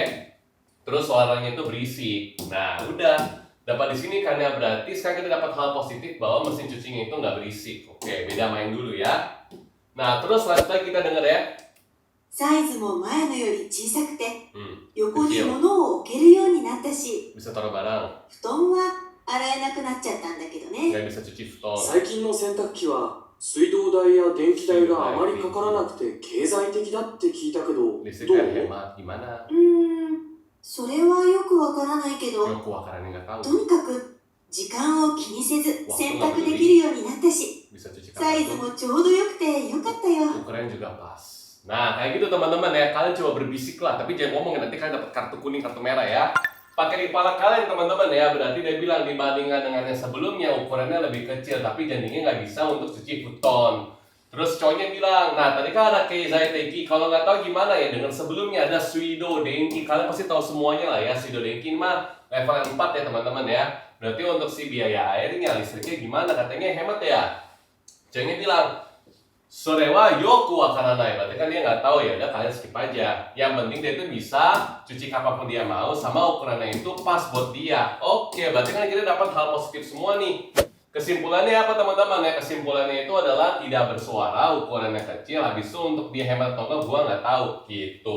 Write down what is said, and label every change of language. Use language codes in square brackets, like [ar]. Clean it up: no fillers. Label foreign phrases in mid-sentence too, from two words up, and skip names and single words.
[id] Terus suaranya itu berisik. Nah udah, dapat di sini karena berarti sekarang kita dapat hal positif bahwa mesin cucinya itu nggak berisik. Oke, beda main dulu ya. Nah, terus lanjut lagi kita denger ya. [ja] サイズも前のより小さくて、 横に [id] Kecil. [ja] 物を置けるようになったし、 [id] Bisa taruh barang. [ja] 布団は洗えなくなっちゃったんだけどね。 [id] Nggak bisa cuci futon. [ja] 最近の洗濯機は水道代や電気代があまりかからなくて経済的だって聞いたけど、どう？ [id] Listriknya hemat. Gimana? [ja] それはよくわからないけど、よくわからん nggak と [id] tahu. [ja] にかく時間を気にせず洗濯できるようになったし、 [id] Bisa cuci [ja] サイズ [id] kapan [ja] もちょうどよくてよかったよ。 [id] ukuran juga pas. Nah, kayak gitu teman-teman ya. Kalian coba berbisik lah, tapi jangan ngomong nanti kalian dapat kartu kuning, kartu merah ya. Pakai di kepala kalian teman-teman ya. Berarti dia bilang dibandingkan dengan yang sebelumnya ukurannya lebih kecil, tapi jadinya nggak bisa untuk cuci futon. Terus cowoknya bilang, nah tadi kan ada [ja] 経済的. [id] Kalau nggak tahu gimana ya, dengan sebelumnya ada [ja] 水道電気. [id] Kalian pasti tahu semuanya lah ya. [ja] 水道電気 [id] mah level 4 ya teman-teman ya. Berarti untuk si biaya airnya, listriknya gimana? Katanya hemat ya. Cowoknya bilang, [ja] それはよくわからない, [id] berarti kan dia nggak tahu ya, udah kalian skip aja. Yang penting dia itu bisa cuci kapanpun dia mau, sama ukurannya itu pas buat dia. Oke, berarti kan kita dapat hal positif semua nih. Kesimpulannya apa teman-teman ya? Kesimpulannya itu adalah tidak bersuara, ukurannya kecil, habis itu untuk dia hemat atau enggak gua nggak tahu gitu.